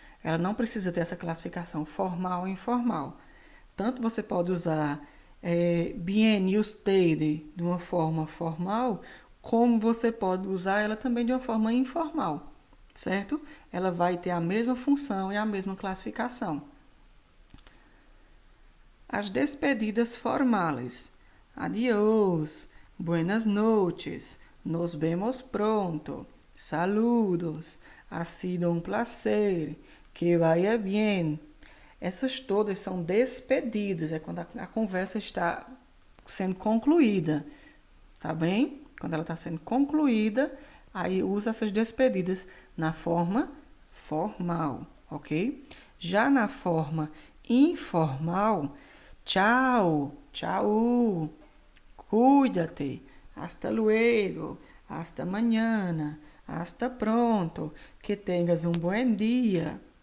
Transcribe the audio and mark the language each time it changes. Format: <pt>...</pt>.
<pt>Ela não precisa ter essa classificação formal ou informal. Tanto você pode usar bien e usted de uma forma formal, como você pode usar ela também de uma forma informal, certo? Ela vai ter a mesma função e a mesma classificação. As despedidas formales.</pt> <es>Adiós, buenas noches, nos vemos pronto, saludos, ha sido un placer, que vaya bien.</es> <pt>Essas todas são despedidas, é quando a conversa está sendo concluída, tá bem? Quando ela está sendo concluída, aí usa essas despedidas na forma formal, ok? Já na forma informal, tchau, tchau,</pt> <es>cuídate, hasta luego, hasta mañana, hasta pronto,</es> <pt>que tenhas um bom dia.</pt>